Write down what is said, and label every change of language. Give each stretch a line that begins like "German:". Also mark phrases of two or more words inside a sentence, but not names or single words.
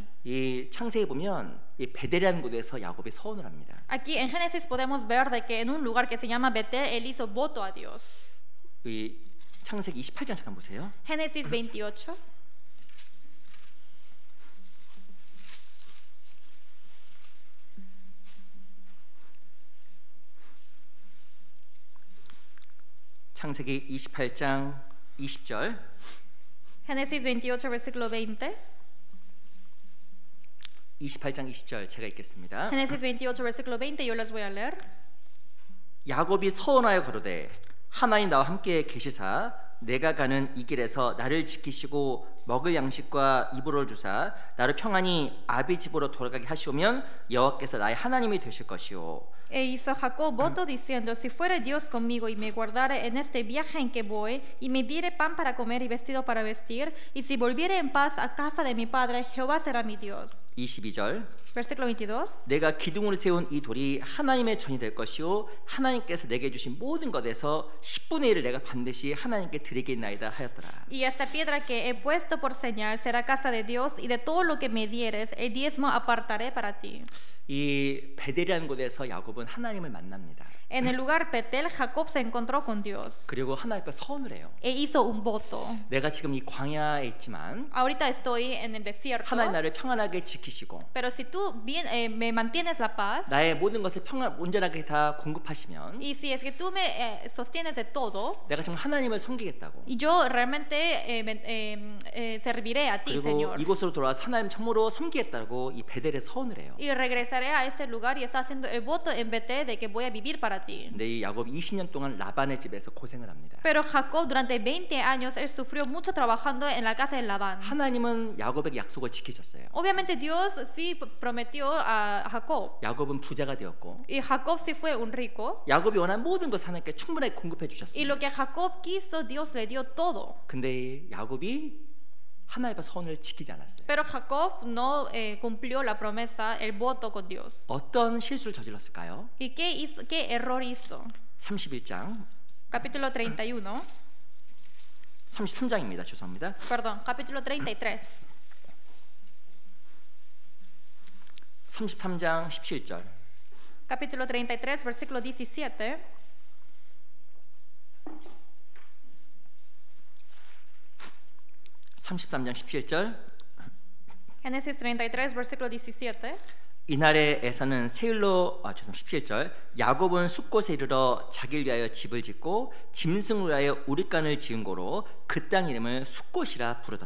Korean: 이 창세기 보면 이 베델이라는 곳에서 야곱이 서원을 합니다.
Spanish: Aquí en Génesis podemos ver de que en un lugar que se llama Betel, él hizo voto a Dios.
Korean: 이 창세기 28장 잠깐 보세요.
Spanish: Génesis 28.
Korean: 창세기 28장 20절.
Spanish: Génesis 28, versículo 20.
Korean: 28장 20절 제가 읽겠습니다.
Spanish: Génesis 28, versículo 20, yo les voy a leer.
Korean: 야곱이 서원하여 가로되 하나님 나와 함께 계시사 내가 가는 이 길에서 나를 지키시고 먹을 양식과 이불을 주사 나를 평안히 아비 집으로 돌아가게 하시오면 여호와께서 나의 하나님이 되실 것이요.
Spanish: E hizo Jacob voto diciendo, si fuere Dios conmigo y me guardare en este viaje en que voy, y me diere pan para comer y vestido para vestir, y si volviere en paz a casa de mi padre, Jehová será mi Dios.
Korean: 22절
Spanish: Versículo 22.
Korean: 내가 기둥으로 세운 이 돌이 하나님의 전이 될 것이요 하나님께서 내게 주신 모든 것에서 10분의 1을 내가 반드시 하나님께 드리겠나이다 하였더라.
Spanish: Y esta piedra que he puesto por señal será casa de Dios, y de todo lo que me dieres, el diezmo apartaré para ti.
Korean: 이 베델이라는 곳에서 야곱은 하나님을 만납니다.
Spanish: En el lugar Betel, Jacob se encontró con Dios
Korean: 그리고 하나님 앞에 서원을 해요.
Spanish: e hizo un voto.
Korean: 내가 지금 이 광야에 있지만
Spanish: Ahorita estoy en el desierto,
Korean: 하나님 나를 평안하게 지키시고
Spanish: pero si tú me mantienes la paz,
Korean: 나의 모든 것을 온전하게 다 공급하시면
Spanish: y si es que tú me sostienes de todo,
Korean: 내가 정말 하나님을 섬기겠다고.
Spanish: y yo realmente serviré a ti,
Korean: 그리고
Spanish: Señor.
Korean: 이곳으로 돌아와서 하나님 참으로 섬기겠다고 이 베델에 서원을 해요.
Spanish: Y regresaré a este lugar y está haciendo el voto en Betel de que voy a vivir para ti.
Korean: 근데 이 야곱이 20년 동안 라반의 집에서 고생을 합니다.
Spanish: Pero Jacob durante 20 años él sufrió mucho trabajando en la casa de Labán.
Korean: 하나님은 야곱에게 약속을 지키셨어요.
Spanish: Obviamente Dios sí prometió a Jacob.
Korean: 야곱은 부자가 되었고
Spanish: Y Jacob sí fue un rico.
Korean: 야곱이 원한 모든 것을 하나님께 충분하게 공급해
Spanish: Y
Korean: 주셨습니다.
Spanish: lo que Jacob quiso, Dios le dio todo.
Korean: 근데 야곱이 하나님의 선을 지키지 않았어요.
Spanish: Pero Jacob no cumplió la promesa, el voto con Dios.
Korean: 어떤 실수를 저질렀을까요?
Spanish: ¿Y qué hizo? ¿Qué error hizo?
Korean: 31장
Spanish: Capítulo 31.
Korean: 33장입니다. 죄송합니다.
Spanish: Perdón, capítulo 33.
Korean: 33장 17절.
Spanish: Capítulo 33, versículo 17.
Korean: (33장 17절)
Spanish: Génesis 33, versículo 17.
Korean: 이날에 에서는 세일로 17절 야곱은 숫곳에 이르러 자기를 위하여 집을 짓고 짐승을 위하여 우릿간을 지은 고로 그 땅 이름을 숫곳이라 부르더라.